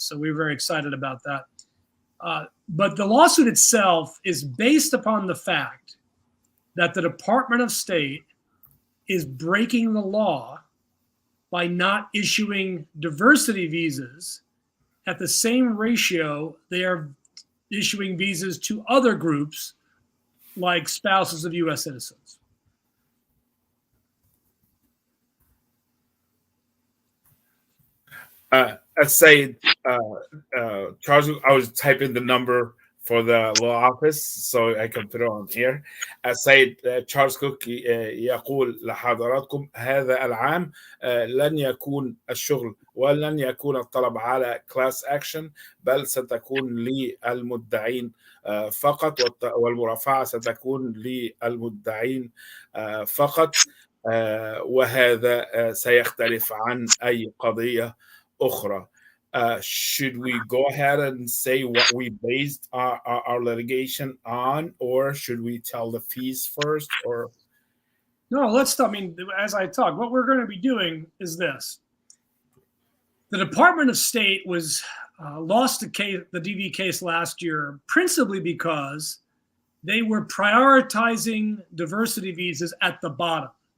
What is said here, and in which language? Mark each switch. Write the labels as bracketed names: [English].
[English] So we were very excited about that. But the lawsuit itself is based upon the fact that the Department of State is breaking the law by not issuing diversity visas at the same ratio they are issuing visas to other groups like spouses of U.S. citizens. السيد Charles, I was typing the number for the law office, so I can put it on here. [Arabic] السيد تشارلز كوك يقول لحضراتكم هذا العام لن يكون الشغل ولن يكون الطلب على class action، بل ستكون للمدعين فقط، والمرافعة ستكون للمدعين فقط، وهذا سيختلف عن أي قضية أخرى. [English] Should we go ahead and say what we based our litigation on, or should we tell the fees first? Or no, let's stop. I mean, as I talk, what we're going to be doing is this. The Department of State was lost the DV case last year, principally because they were prioritizing diversity visas at the bottom.